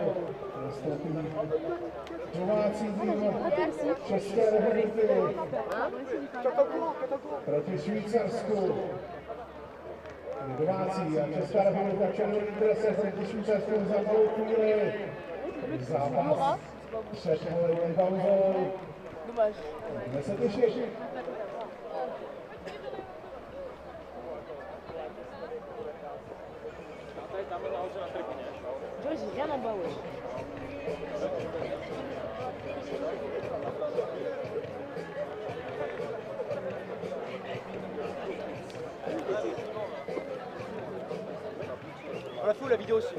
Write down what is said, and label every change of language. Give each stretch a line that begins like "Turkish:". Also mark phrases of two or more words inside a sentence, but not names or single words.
Czech: Nastoupí domácí tým České republiky proti Švýcarsku. Domácí a Česká republika červený drese proti Švýcarsku za malou chvíli. Zápas před polední pauzou. Budeme se těšit.
French: Joyce, j'ai rien en bas, ouais. On l'a fait où la vidéo aussi?